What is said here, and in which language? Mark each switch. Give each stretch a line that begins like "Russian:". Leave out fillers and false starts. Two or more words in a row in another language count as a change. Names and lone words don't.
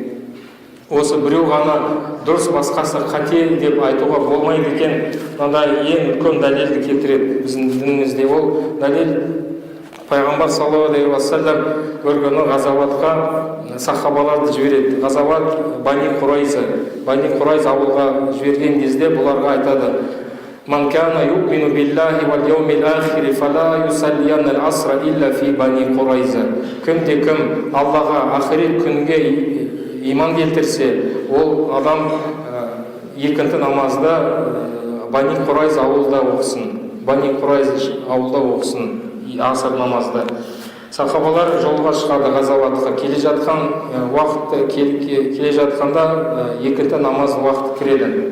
Kazakh: Осы біреу ғана дұрыс, басқасы қате деп айтуға болмайды екен. Мынандай ең үлкен дәлелді келтіреді біздің дінімізде. Ол дәлел пайғамбар
Arabic: صلى الله عليه وسلم
Kazakh: бір күні ғазауатқа сахабаларды жібереді. Ғазауат Бани Құрайза ауылға жіберген кезде бұларға айтады:
Arabic: "من كان يؤمن بالله واليوم الآخر فلا يصلين العصر إلا في بني قريظة".
Kazakh: Кім Аллаға, ақирет күнге иман келтірсе, ол адам екінті намазда Бани Құрайза ауылда оқысын. Бани Құрайза ауылда оқысын аср намазда. Сахабалар жолға шығады ғазауатқа. Келе жатқанда екінті намаз уақыты кіреді.